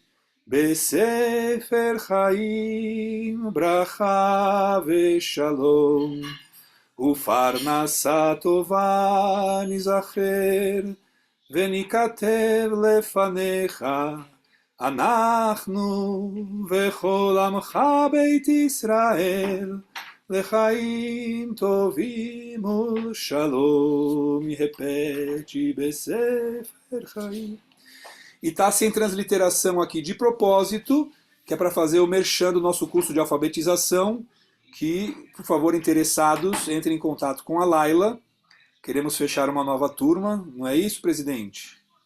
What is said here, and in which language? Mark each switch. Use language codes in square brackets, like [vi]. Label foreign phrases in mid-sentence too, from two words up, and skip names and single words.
[he] בספר חיים ברכה ושלום ופרנסה טובה נזכר ונכתב לפניך אנחנו וכל עמך בית ישראל לחיים טובים שלום. [pt] E repete, [he] בספר חיים. [pt] E está sem transliteração aqui de propósito, que é para fazer o merchan do nosso curso de alfabetização, que, por favor, interessados, entrem em contato com a Laila. Queremos fechar uma nova turma, não é isso, presidente?